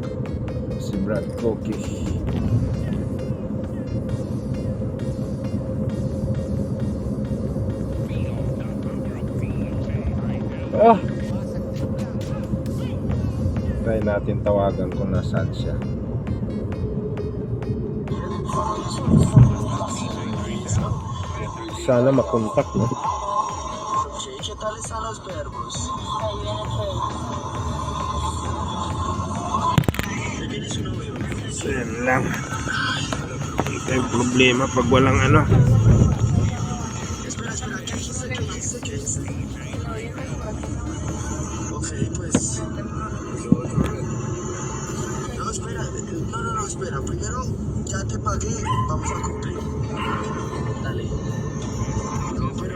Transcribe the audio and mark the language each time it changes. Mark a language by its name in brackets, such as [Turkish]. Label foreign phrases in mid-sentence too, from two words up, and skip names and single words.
[Filipino] Si Brad Cookie. Oh! Try natin tawagan kung nasaan siya. Sana makontak, no? [Spanish] ¿Qué tal están los verbos? [Filipino] So yan lang. Ito yung problema pag walang ano. [Spanish] Espera, espera, ¿qué dijiste? ¿Qué dijiste? ¿Qué dijiste? Ok, pues. No, espera, no, espera. Primero, ya te pagué, vamos a cumplir. Dale. No, pero.